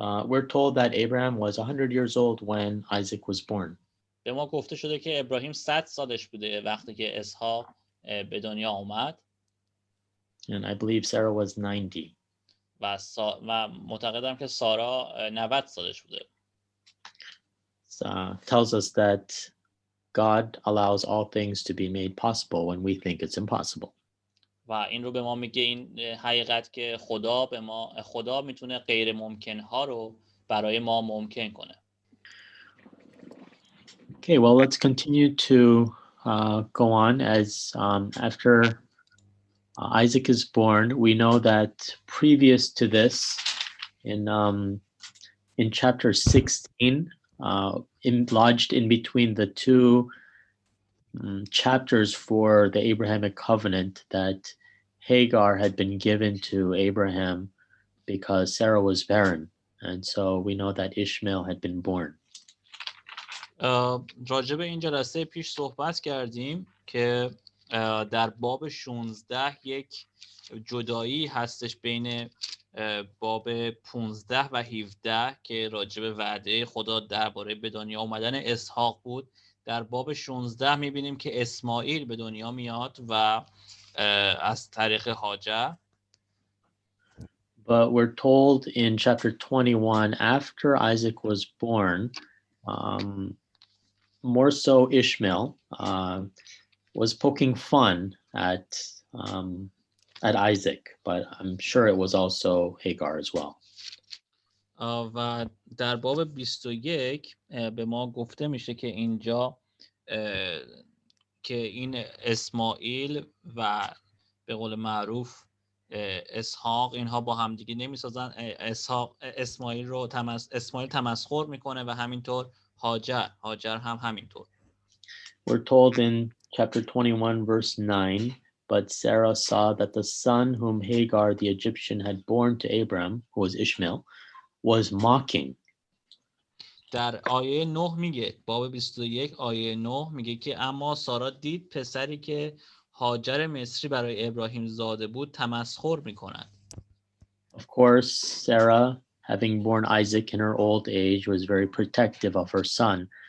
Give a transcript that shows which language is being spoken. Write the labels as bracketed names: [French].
[English] We're told that Abraham was 100 years old when Isaac was born. [Persian] به ما گفته شده که ابراهیم 100 سالش بوده وقتی که اسحاق به دنیا اومد. [English] And I believe Sarah was 90. [Persian] و معتقدم که سارا 90 سالش بوده. [English] Tells us that God allows all things to be made possible when we think it's impossible. [Persian] و این رو به ما میگه این حقیقت که خدا میتونه غیر ممکن ها رو برای ما ممکن کنه. [English] Okay, well, let's continue to go on as after Isaac is born. We know that previous to this, in chapter 16, lodged in between the two chapters for the Abrahamic covenant, that Hagar had been given to Abraham because Sarah was barren, and so we know that Ishmael had been born. [Persian] راجع به این جلسه پیش صحبت کردیم که در باب 16 یک جدایی هستش بین باب 15 و 17 که راجع به وعده خدا درباره به دنیا آمدن اسحاق بود. در باب 16 میبینیم که اسماعیل به دنیا میاد و از طریق هاجر. [English] But we're told in chapter 21, after Isaac was born, more so Ishmael was poking fun at Isaac, but I'm sure it was also Hagar as well. [Persian] و در باب 21 به ما گفته میشه که اینجا که این اسماعیل و به قول معروف اسحاق، اینها با همدیگه نمیسازن. اسماعیل تمسخر میکنه و همینطور هاجر هم همینطور. [English] We're told in chapter 21, verse 9, but Sarah saw that the son whom Hagar the Egyptian had born to Abram, who was Ishmael, was mocking. [Persian] در آیه 9 میگه، باب 21 آیه 9 میگه که اما سارا دید پسری که هاجر مصری برای ابراهیم زاده بود تمسخر میکند. [English] Of course, Sarah, having born Isaac in her old age, was very protective of her son.